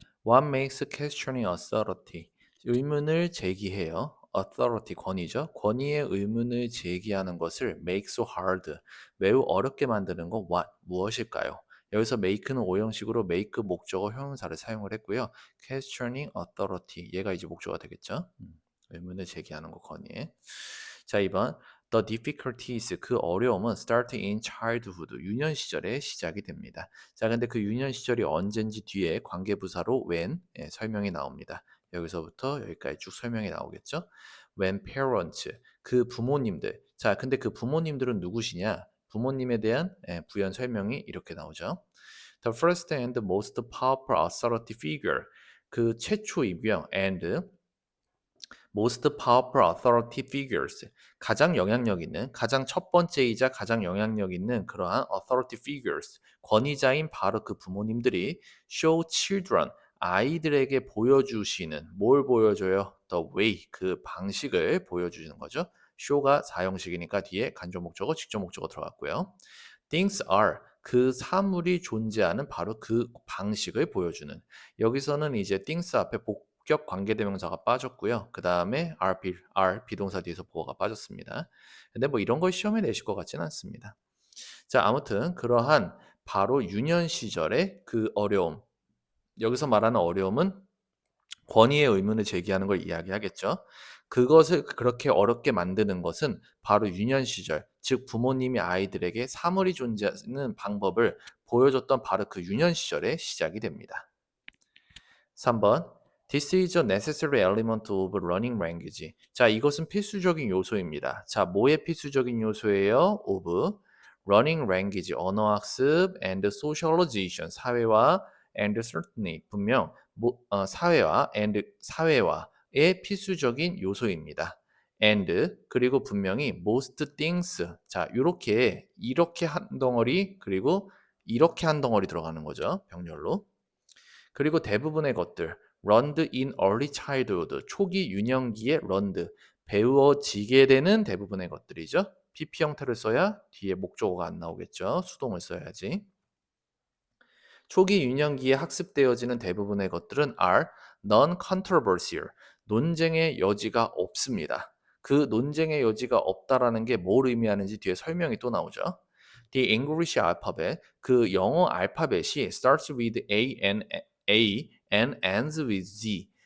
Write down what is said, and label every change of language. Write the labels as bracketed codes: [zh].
[en] What makes questioning authority? [ko] 의문을 제기해요. authority 권위죠. 권위의 의문을 제기하는 것을 [en] make so hard. [ko] 매우 어렵게 만드는 건 what? 무엇일까요? 여기서 make는 오형식으로 make 목적어 형용사를 사용을 했고요. [en] questioning authority. [ko] 얘가 이제 목적어가 되겠죠. 의문을 제기하는 거 권위에. 자, 2번. [en] The difficulties, [ko] 그 어려움은 [en] start in childhood, [ko] 유년 시절에 시작이 됩니다. 자, 근데 그 유년 시절이 언젠지 뒤에 관계부사로 when 설명이 나옵니다. 여기서부터 여기까지 쭉 설명이 나오겠죠. [en] When parents, [ko] 그 부모님들. 자, 근데 그 부모님들은 누구시냐? 부모님에 대한 부연 설명이 이렇게 나오죠. [en] The first and most powerful authority figure, [ko] 그 최초이고요. [en] And most powerful authority figures, [ko] 가장 영향력 있는, 가장 첫 번째이자 가장 영향력 있는 그러한 authority figures, 권위자인 바로 그 부모님들이 [en] show children, [ko] 아이들에게 보여주시는, 뭘 보여줘요? [en] The way, [ko] 그 방식을 보여주시는 거죠. show가 사형식이니까 뒤에 간접 목적어, 직접 목적어 들어갔고요. [en] things are, [ko] 그 사물이 존재하는 바로 그 방식을 보여주는. 여기서는 이제 things 앞에 복격 관계대명사가 빠졌고요. 그 다음에 are 비동사 뒤에서 보어가 빠졌습니다. 근데 뭐 이런 걸 시험에 내실 것 같지는 않습니다. 자, 아무튼 그러한 바로 유년 시절의 그 어려움. 여기서 말하는 어려움은 권위의 의문을 제기하는 걸 이야기하겠죠. 그것을 그렇게 어렵게 만드는 것은 바로 유년 시절, 즉 부모님이 아이들에게 사물이 존재하는 방법을 보여줬던 바로 그 유년 시절에 시작이 됩니다. 3번. [en] This is a necessary element of learning language. [ko] 자, 이것은 필수적인 요소입니다. 자, 뭐의 필수적인 요소예요? [en] of learning language, [ko] 언어학습 [en] and socialization, [ko] 사회화 [en] and certainly, [ko] 분명 사회화 and 사회화의 필수적인 요소입니다. [en] and [ko] 그리고 분명히 [en] most things. [ko] 자, 이렇게 한 덩어리 그리고 이렇게 한 덩어리 들어가는 거죠. 병렬로. 그리고 대부분의 것들 [en] learned in early childhood, [ko] 초기 유년기에 learned, 배워지게 되는 대부분의 것들이죠. PP 형태를 써야 뒤에 목적어가 안 나오겠죠. 수동을 써야지. 초기 유년기에 학습되어지는 대부분의 것들은 [en] are non-controversial, [ko] 논쟁의 여지가 없습니다. 그 논쟁의 여지가 없다라는 게 뭘 의미하는지 뒤에 설명이 또 나오죠. [en] The English alphabet, [ko] 그 영어 알파벳이 [en] starts with A and ends with Z.